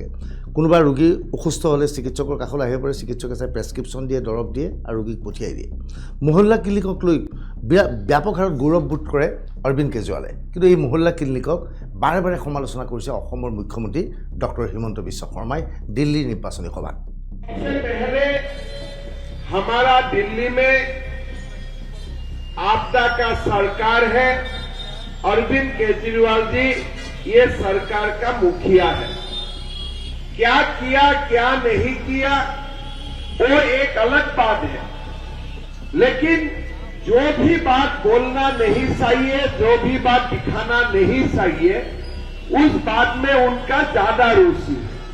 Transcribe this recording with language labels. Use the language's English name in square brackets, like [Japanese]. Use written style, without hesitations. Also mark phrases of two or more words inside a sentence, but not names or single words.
[Assamese] কোনোবা ৰোগী অসুস্থ হ'লে চিকিৎসকৰ কাষলৈ আহিব পাৰে, চিকিৎসকে চাই প্ৰেছক্ৰিপশ্যন দিয়ে, দৰৱ দিয়ে আৰু ৰোগীক পঠিয়াই দিয়ে। মহল্লা ক্লিনিকক লৈ ব্যাপক হাৰত গৌৰৱবোধ কৰে অৰবিন্দ কেজৰিৱালে। কিন্তু এই মহল্লা ক্লিনিকক বাৰে বাৰে সমালোচনা কৰিছে অসমৰ মুখ্যমন্ত্ৰী ডক্টৰ হিমন্ত বিশ্ব শৰ্মাই দিল্লীৰ নিৰ্বাচনী সভাত। [Hindi] हमारा दिल्ली में आपदा का सरकार है, अरविंद केजरीवाल जी ये सरकार का मुखिया है। क्या किया क्या नहीं किया वो एक अलग बात है, लेकिन जो भी बात बोलना नहीं चाहिए, जो भी बात दिखाना नहीं चाहिए, उस बात में उनका ज्यादा रुचि है।